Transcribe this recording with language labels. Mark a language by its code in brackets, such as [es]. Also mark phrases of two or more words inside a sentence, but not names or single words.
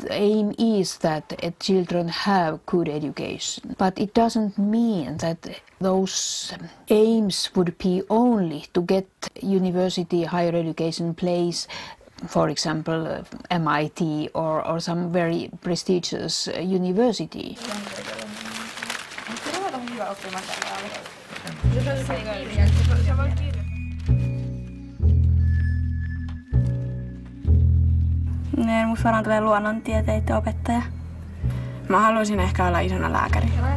[en] The aim is that children have good education, but it doesn't mean that those aims would be only to get university, higher education place, for example, MIT or some very prestigious university. [fi] Musta varmaan tulee luonnontieteiden opettaja. Mä haluaisin ehkä olla isona lääkäri.